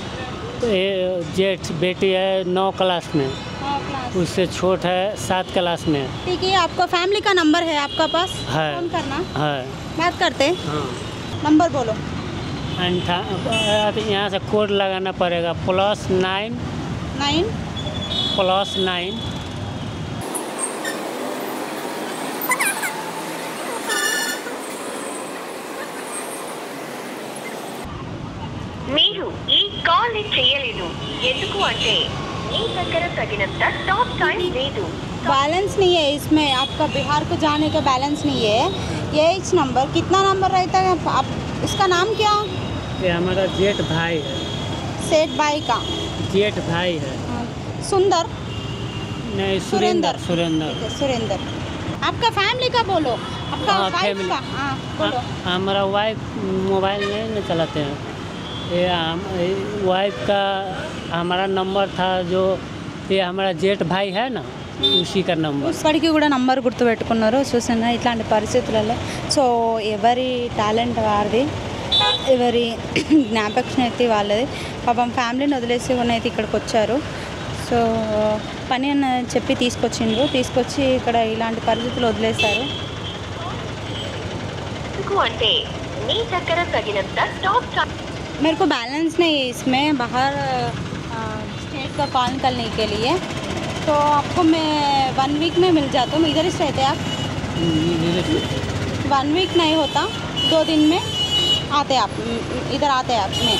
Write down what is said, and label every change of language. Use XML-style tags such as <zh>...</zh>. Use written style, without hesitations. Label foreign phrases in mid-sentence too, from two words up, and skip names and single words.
<hi>जेठ बेटी है 9 क्लास में, उससे छोट है 7 क्लास में। ठीक है, आपका फैमिली का नंबर है आपका पास? है। फोन करना है। बात करते हैं। हाँ, नंबर बोलो। यहाँ से कोड लगाना पड़ेगा, +9 +9</hi> <te>మీరు ఈ కాల్ చేయలేదు ఎందుకు అంటే మీ దగ్గర తగినంత</te> <en>talk time</en> <te>లేదు।</te> <hi>बैलेंस नहीं है इसमें, आपका बिहार को जाने का बैलेंस नहीं है। ये इस नंबर कितना नंबर रहता है आप? इसका नाम क्या? ये हमारा जेठ भाई है। सेठ भाई का? जेठ भाई है। सुंदर? नहीं, सुरेंद्र। सुरेंद्र। सुरेंद्र। आपका फैमिली का बोलो, आपका हाँ, वाइफ फैमिली। का। हाँ बोलो। हमारा वाइफ मोबाइल नहीं न चलाते हैं। ये वाइफ का हमारा नंबर था, जो ये हमारा जेठ भाई है ना, उसी का नंबर।</hi> <te>ఇప్పటికీ కూడా నంబర్ గుర్తుపెట్టుకున్నారు. చూసాను ఇట్లాంటి పరిస్థితులలో. సో ఎవరి టాలెంట్ వారిది, ఎవరి జ్ఞాపక శక్తి వాళ్ళది. పాపం ఫ్యామిలీని వదిలేసి అయితే ఇక్కడికి వచ్చారు. సో పని అని చెప్పి తీసుకొచ్చి ఇక్కడ ఇలాంటి పరిస్థితులు వదిలేశారు. అంటే మీ దగ్గర తగినంత</te> <en>talk time</en> <hi>मेरे को बैलेंस नहीं है इसमें, बाहर स्टेट का कॉल करने के लिए। तो आपको मैं 1 वीक में मिल जाता हूँ, इधर ही रहते आप? 1 वीक नहीं होता, 2 दिन में आते आप, इधर आते आप में,</hi>